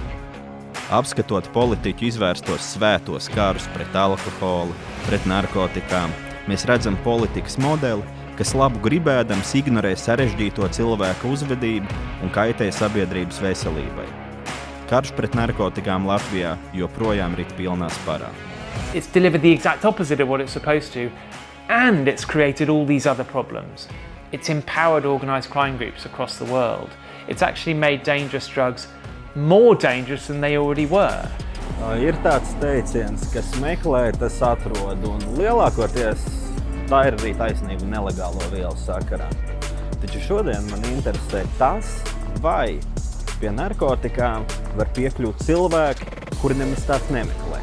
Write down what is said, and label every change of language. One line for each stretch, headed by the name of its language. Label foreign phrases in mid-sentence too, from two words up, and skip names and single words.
Latvian: Apskatot politiķu izvērstos svētos karus pret alkoholu, pret narkotikām, mēs redzam politikas modeli, kas labu gribēdams ignorē sarežģīto cilvēku uzvedību un kaitē sabiedrības veselībai. Karš pret narkotikām Latvijā joprojām rit pilnā sparā.
English: It's delivered the exact opposite of what it's supposed to, and it's created all these other problems. It's empowered organised crime groups across the world. It's actually made dangerous drugs more dangerous than they already were.
Latvian: Ir tāds teiciens, kas meklē, tas atrod, un lielākoties tā ir arī taisnība nelegālo vielu sakarā. Taču šodien man interesē tas, vai pie narkotikām var piekļūt cilvēki, kuri nemaz tāds nemeklē.